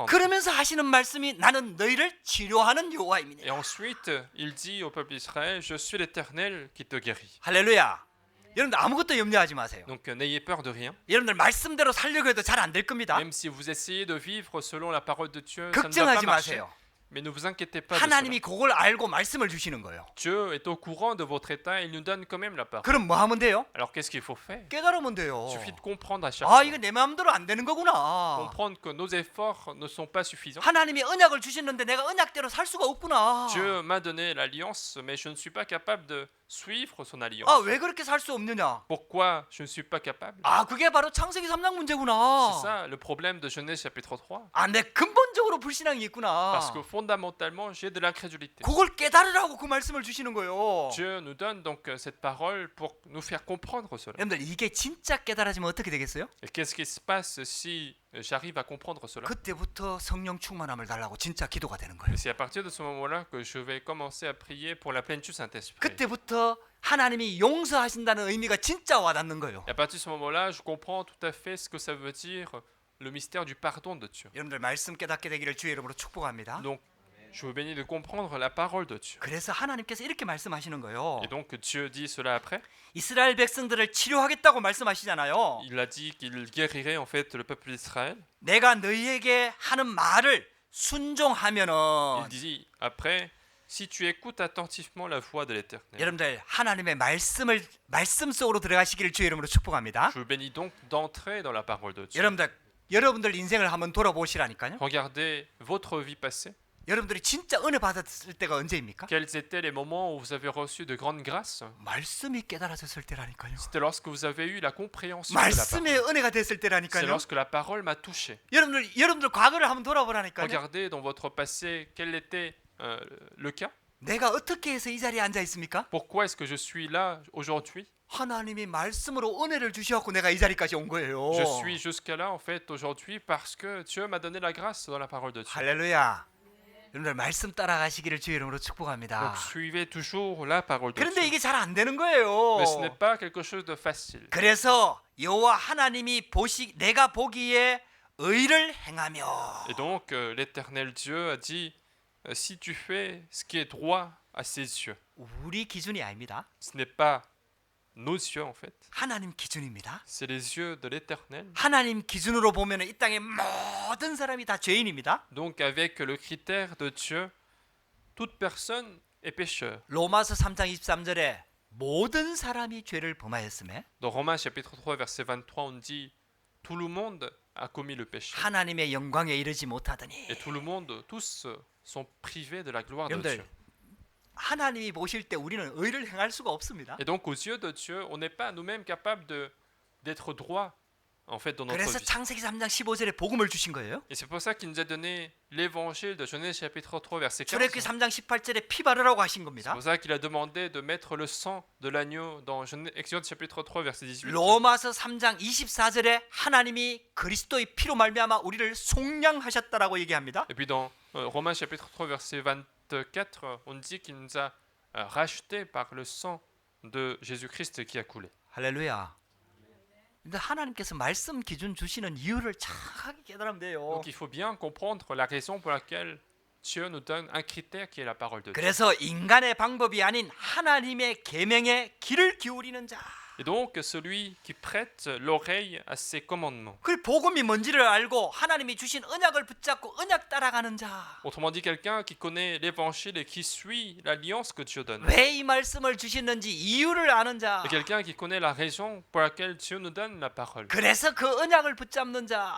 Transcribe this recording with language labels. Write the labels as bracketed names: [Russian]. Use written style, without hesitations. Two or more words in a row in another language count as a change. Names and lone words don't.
[Korean] 그러면서 하시는 말씀이 나는 너희를 치료하는 [French] Et [Korean] 여호와입니다. [French] ensuite, il dit au peuple d'Israël, je suis l'Éternel qui te guérit. [Korean] 할렐루야. 여러분들 아무것도 염려하지 마세요. [French] Donc n'ayez peur de rien. [Korean] 여러분들 말씀대로 살려고 해도 잘 안 될 겁니다. [French] Même si vous essayez de vivre selon la parole de Dieu, ça ne va pas [Korean] 걱정하지 [French] marcher. [Korean] 마세요. [French] Mais ne vous inquiétez pas de cela. [Korean] 하나님이 그걸 알고 말씀을 주시는 거예요. [French] Dieu est au courant de votre état et il nous donne quand même la parole. [Korean] 그럼 뭐 하면 돼요? [French] Alors qu'est-ce qu'il faut faire? [Korean] 깨달으면 돼요. [French] Il suffit de comprendre à chaque 아 fois. [Korean] 이거 내 마음대로 안 되는 거구나. [French] Comprendre que nos efforts ne sont pas suffisants. [Korean] 하나님이 언약을 주셨는데 내가 언약대로 살 수가 없구나. [French] Dieu m'a donné l'alliance, mais je ne suis pas capable de suivre son alliance. [Korean] 아 왜 그렇게 살 수 없느냐? [French] Pourquoi je ne suis pas capable? [Korean] 아 그게 바로 창세기 3장 [French] C'est [Korean] 문제구나. [French] ça le problème de Genèse chapitre 3. [Korean] 아 내 근본적으로 불신앙이 있구나. [French] Parce que fondamentalement, j'ai de l'incrédulité. [Korean] 그걸 깨달으라고 그 말씀을 주시는 거예요. [French] Dieu nous donne donc cette parole pour nous faire comprendre cela. [Korean] 여러분들 이게 진짜 깨달아지면 어떻게 되겠어요? [French] Et qu'est-ce qui se passe si j'arrive à comprendre cela? [Korean] 그때부터 성령 충만함을 달라고 진짜 기도가 되는 거예요. [French] Et c'est à partir de ce moment-là que je vais commencer à prier pour la plénitude du Saint-Esprit. [Korean] 그때부터 하나님이 용서하신다는 의미가 진짜 와닿는 거예요. [French] Et à partir de ce moment-là, je comprends tout à fait ce que ça veut dire le mystère du pardon de Dieu. [Korean] 여러분들 말씀 깨닫게 되기를 주의 이름으로 축복합니다. [French] Donc, je vous bénis de comprendre la parole de Dieu. [Korean] 그래서 하나님께서 이렇게 말씀하시는 거예요. [French] Et donc Dieu dit cela après. [Korean] 이스라엘 백성들을 치료하겠다고 말씀하시잖아요. [French] Il a dit qu'il guérirait en fait le peuple d'Israël. [Korean] 내가 너희에게 하는 말을 순종하면은 [French] Il dit après, si tu écoutes attentivement la voix de l'Éternel. [Korean] 여러분들 하나님의 말씀 속으로 들어가시기를 주의 이름으로 축복합니다. [French] Je vous bénis donc d'entrer dans la parole de Dieu. [Korean] 여러분들 인생을 한번 돌아보시라니까요. [French] Regardez votre vie passée. [Korean] 여러분들이 진짜 은혜 받았을 때가 언제입니까? [French] Quels étaient les moments où vous avez reçu de grandes grâces? [Korean] 말씀이 깨달아졌을 때라니까요. [French] C'était lorsque vous avez eu la compréhension de la [Korean] 말씀의 [French] parole. [Korean] 은혜가 됐을 [French] C'est [Korean] 때라니까요. [French] lorsque la parole m'a touché. [Korean] 여러분들 과거를 한번 돌아보라니까요. [French] Regardez dans votre passé quel était le cas. [Korean] 내가 어떻게 해서 이 자리에 앉아 있습니까? [French] Pourquoi est-ce que je suis là aujourd'hui? [Korean] 하나님이 말씀으로 은혜를 주셔갖고 내가 이 자리까지 온 거예요. [French] Je suis jusqu'à là en fait aujourd'hui parce que Dieu m'a donné la grâce dans la parole de Dieu. [Korean] 할렐루야. 여러분들 말씀 따라가시기를 주의 이름으로 [French] Donc [Korean] 축복합니다. [French] suivez toujours la parole de [Korean] 그런데 [French] Dieu. [Korean] 이게 잘 안 되는 거예요. [French] Mais ce n'est pas quelque chose de facile. [Korean] 그래서 여호와 하나님이 내가 보기에 의를 행하며 [French] Et donc l'Éternel Dieu a dit si tu fais ce qui est droit à ses yeux. [Korean] 우리 기준이 아닙니다. [French] Ce n'est pas nos yeux en fait. [Korean] 하나님 기준입니다. [French] C'est les yeux de l'Éternel. [Korean] 하나님 기준으로 보면 이 땅의 모든 사람이 다 죄인입니다. [French] Donc avec le critère de Dieu, toute personne est pécheur. [Korean] 로마서 3장 23절에 모든 사람이 죄를 범하였음에 [French] Dans Romains chapitre 3 verset 23 on dit tout le monde a commis le péché. [Korean] 하나님의 영광에 이르지 못하더니 [French] Et tout le monde, tous sont privés de la gloire de [Korean] 여러분들 [French] Dieu. [Korean] 하나님이 보실 때 우리는 의를 행할 수가 없습니다. [French] Et donc aux yeux de Dieu, on n'est pas nous-mêmes capables d'être droits en fait dans notre [Korean] 그래서 [French] vie. [Korean] 창세기 3장 15절에 복음을 주신 거예요. [French] Et c'est pour ça qu'il nous a donné l'évangile de Genèse chapitre 3 verset 15. [Korean] 출애굽기 3장 18절에 피 바르라고 하신 [French] C'est [Korean] 겁니다. [French] pour ça qu'il a demandé de mettre le sang de l'agneau dans Exode chapitre 3 verset 18. [Korean] 로마서 3장 24절에 하나님이 그리스도의 피로 말미암아 우리를 속량하셨다라고 얘기합니다. [French] Et puis dans Romains chapitre 3 verset 24, on dit qu'il nous a rachetés par le sang de Jésus-Christ qui a coulé. [Korean] 할렐루야. 근데 하나님께서 말씀 기준 주시는 이유를 정확하게 깨달으면 돼요. [French] Donc il faut bien comprendre la raison pour laquelle Dieu nous donne un critère qui est la parole de Dieu. [Korean] 그래서 인간의 방법이 아닌 하나님의 계명에 귀를 기울이는 자. [French] Et donc celui qui prête l'oreille à ses commandements. [Korean] 그 복음이 뭔지를 알고 하나님이 주신 언약을 붙잡고 언약 따라가는 자. [French] Autrement dit, quelqu'un qui connaît l'évangile et qui suit l'alliance que Dieu donne. [Korean] 왜 이 말씀을 주시는지 이유를 아는 자. [French] Et quelqu'un qui connaît la raison pour laquelle Dieu nous donne la parole. [Korean] 그래서 그 언약을 붙잡는 자.